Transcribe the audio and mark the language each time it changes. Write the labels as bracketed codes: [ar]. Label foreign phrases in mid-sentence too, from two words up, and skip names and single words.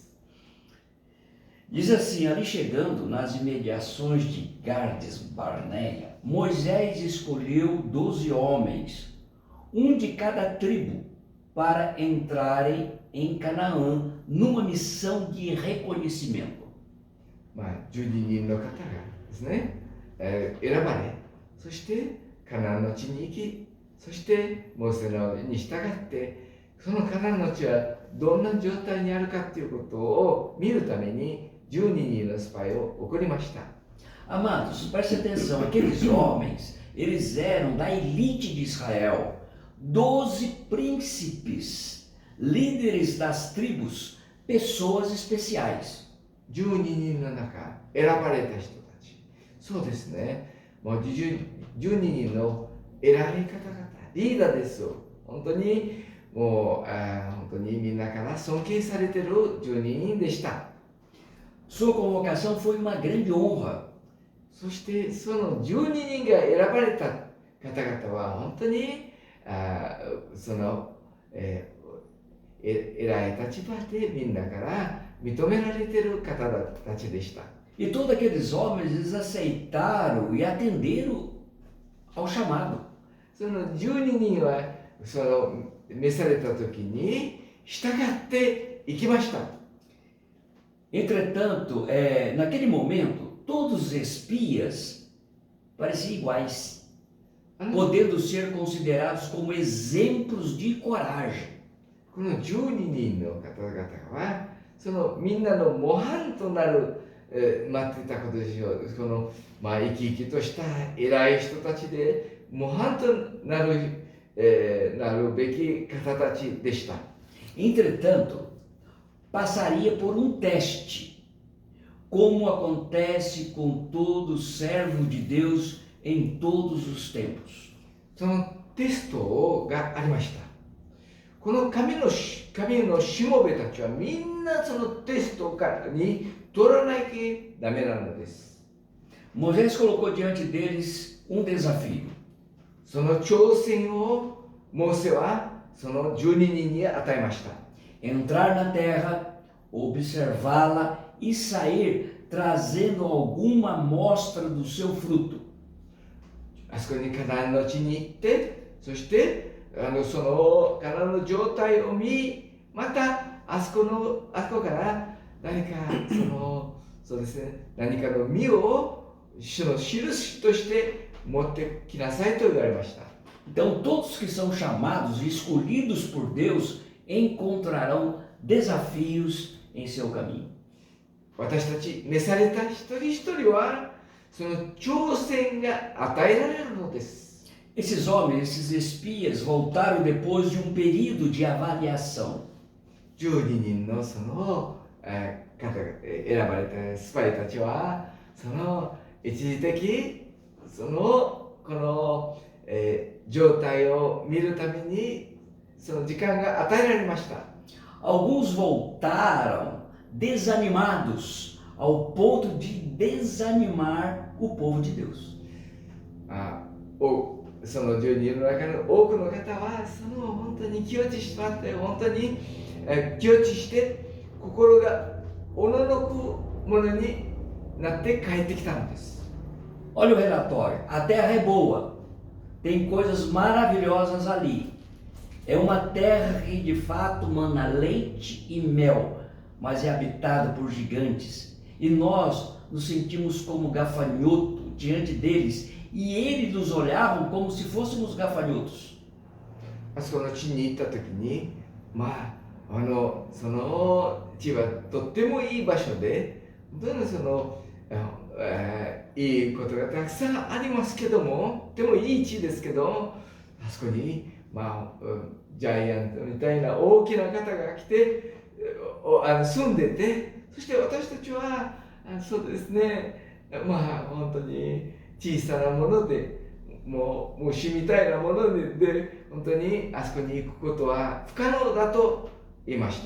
[pt] Diz assim, ali chegando nas imediações de Gardes Barneia, Moisés escolheu 12 homens, um de cada tribo, para entrarem em Canaã numa missão de reconhecimento. [ja] 12 人の方がですね、選ばれ、そしてカナンの地に行き、そしてモーセに従って、そのカナンの地はどんな状態にあるかということを見るために12人のスパイを送りました。 [pt] Amados, preste atenção, aqueles homens, eles eram da elite de Israel, 12 príncipes, líderes das tribos, pessoas especiais. [ja] 12 人の中、選ばれた人たち。そうですね。もう12人の偉い方々、リーダーですよ。本当にもう本当にみんなから尊敬されている12人でした。 [pt] Sua convocação foi uma grande honra. [ja] そしてその12人が選ばれた方々は本当に偉い立場でみんなから認められている方たちでした。 [pt] E todos aqueles homens, eles aceitaram e atenderam ao chamado. [ja] その12人は召された時に従っていきました。 [pt] Entretanto, naquele momento, todos os espias pareciam iguais, podendo ser considerados como exemplos de coragem. [ja] この12人の方々はみんなの模範となる、待っていたことでしょう。生き生きとした偉い人たちで模範となるべき方たちでした。 [pt] Entretanto, passaria por um teste, como acontece com todo servo de Deus em todos os tempos. [ja] そのテストがありました。この神のしもべたちはみんなそのテストに取らなきゃダメなのです。 [pt] Moisés colocou diante deles um desafio. [ja] その挑戦をモーセはその12人に与えました。 [pt] Entrar na terra, observá-la e sair trazendo alguma amostra do seu fruto. [ja] あそこにカナンの地に行って、そしてその体の状態を見、またあそこから何かそうですね、何かの実を主の印として持ってきなさいと言われました。 [pt] Então, todos que são chamados e escolhidos por Deus encontrarão desafios em seu caminho. [ja] 私たち召された一人一人はその挑戦が与えられるのです。 [pt] Esses homens, esses espias, voltaram depois de um período de avaliação. [ja] 12 人のその方が選ばれたスパイたちはその一時的この状態を見るためにその時間が与えられました。 [pt] Alguns voltaram desanimados, ao ponto de desanimar o povo de Deus. [ja] その12人の中の多くの方はその本当に気落ちしてしまって、本当に気落ちして心がおののくものになって帰ってきたのです。 [pt] Olha o relatório. A terra é boa, tem coisas maravilhosas ali. É uma terra que de fato mana leite e mel, mas é habitada por gigantes. E nós nos sentimos como gafanhoto diante deles, e eles nos olhavam como se fôssemos gafanhotos. [ja] あそこの地に行った時に、その地はとってもいい場所で、本当にいいことがたくさんありますけども、でもいい地ですけど、あそこにジャイアントみたいな大きな方が来て住んでて、そして私たちはそうですね、本当に小さなもので、もう虫みたいなもので、本当にあそこに行くことは不可能だと言いました。